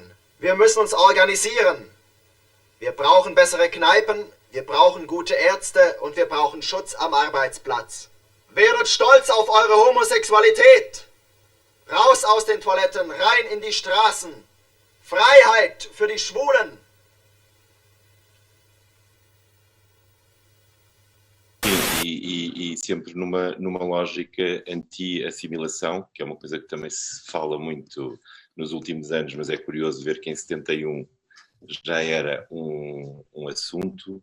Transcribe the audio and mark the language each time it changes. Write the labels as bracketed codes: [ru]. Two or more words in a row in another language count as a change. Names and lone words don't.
[de] Wir müssen uns organisieren. Wir brauchen bessere Kneipen, wir brauchen gute Ärzte und wir brauchen Schutz am Arbeitsplatz. Werdet stolz auf eure Homosexualität! Raus aus den Toiletten, rein in die Straßen! Freiheit für die Schwulen! [pt] e sempre numa lógica anti-assimilação, que é uma coisa que também se fala muito nos últimos anos, mas é curioso ver que em 71 já era um assunto.